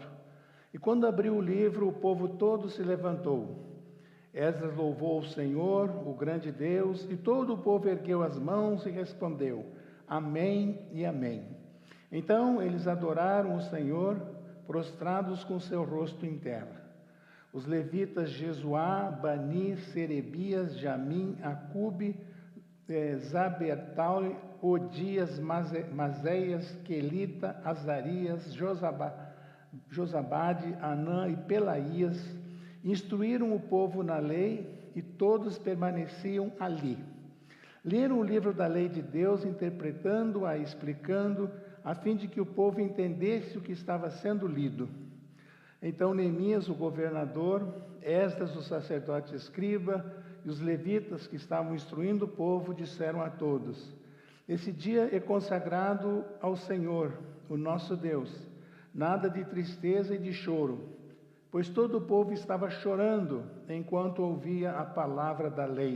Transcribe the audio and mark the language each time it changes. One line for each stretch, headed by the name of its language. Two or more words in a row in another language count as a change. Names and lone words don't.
Portuguese: E quando abriu o livro, o povo todo se levantou. Esdras louvou o Senhor, o grande Deus, e todo o povo ergueu as mãos e respondeu, Amém e Amém. Então eles adoraram o Senhor, prostrados com seu rosto em terra. Os levitas Jesuá, Bani, Serebias, Jamim, Acube, Zabertal, Odias, Mazéias, Quelita, Azarias, Josabade, Anã e Pelaías, instruíram o povo na lei e todos permaneciam ali. Leram o livro da lei de Deus, interpretando-a, explicando, a fim de que o povo entendesse o que estava sendo lido. Então Neemias, o governador, Esdras, o sacerdote escriba, e os levitas que estavam instruindo o povo, disseram a todos, esse dia é consagrado ao Senhor, o nosso Deus, nada de tristeza e de choro, pois todo o povo estava chorando enquanto ouvia a palavra da lei.